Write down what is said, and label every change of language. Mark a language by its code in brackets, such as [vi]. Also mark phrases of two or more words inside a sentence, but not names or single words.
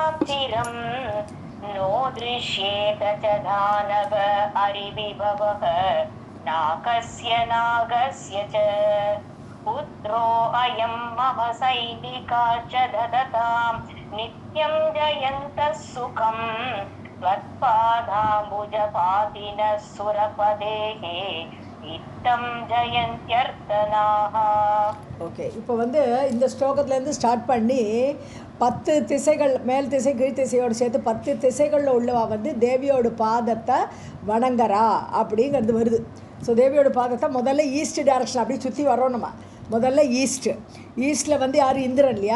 [sa] चिरं नो दृश्येत च दानव अरिविभवः नाकस्य नागस्य च पुत्रो अयं मम सैनिका च ददतां नित्यं जयन्तः सुखं त्वत्पादाम्बुजपातिनः सुरपदेः इत्थं जयन्त्यर्तनाः। [ta] ஓகே, இப்போ வந்து இந்த ஸ்லோகத்துலேருந்து ஸ்டார்ட் பண்ணி 10 திசைகள், மேல் திசை கீழ் திசையோடு சேர்த்து 10 திசைகளில் உள்ளவா வந்து தேவியோட பாதத்தை வணங்குறா அப்படிங்கிறது வருது. ஸோ தேவியோட பாதத்தை முதல்ல [en] east direction [ta] அப்படி சுற்றி வரோம். நம்ம முதல்ல ஈஸ்டில் வந்து யார், இந்திரன் இல்லையா.